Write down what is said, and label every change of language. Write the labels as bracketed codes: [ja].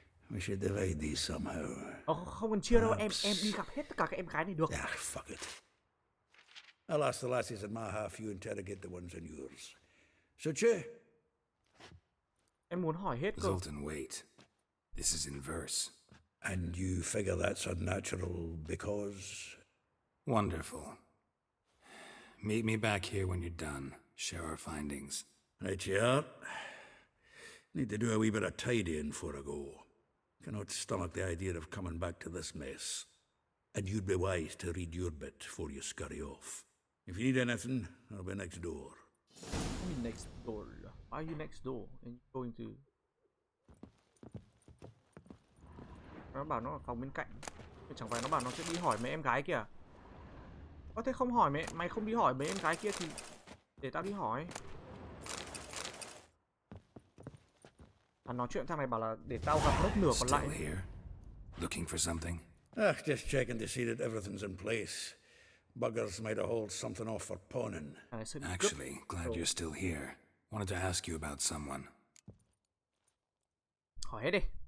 [en] We should divide these somehow. [vi] Không cần chia đâu, em đi gặp hết tất cả các em gái này được. [en] Ah, fuck it. I'll ask the lassies in my half, you interrogate the ones in yours. Such a? [vi] Em muốn hỏi hết cơ. [en] Zoltan, wait. This is in verse. And you figure that's unnatural because... Wonderful. Meet me back here when you're done. Share our findings. Right you are. Need to do a wee bit of tidying before I go. Cannot stomach the idea of coming back to this mess. And you'd be wise to read your bit before you scurry off. If you need anything, I'll be next door. What do you mean next door? Why are you next door? And you're going to... [vi] Nó bảo nó ở phòng bên cạnh. Chứ chẳng phải nó bảo nó sẽ đi hỏi mấy em gái kìa. Có thể không hỏi mày không đi hỏi mấy em gái kia thì để tao đi hỏi. Nói chuyện thằng này bảo là để tao gặp lớp nửa còn lại. [en] Still here? Looking for something? Just checking to see that everything's in place. Buggers might have hauled something off for pawning. Actually, glad you're still here. Wanted to ask you about someone. [vi] Hỏi hết đi.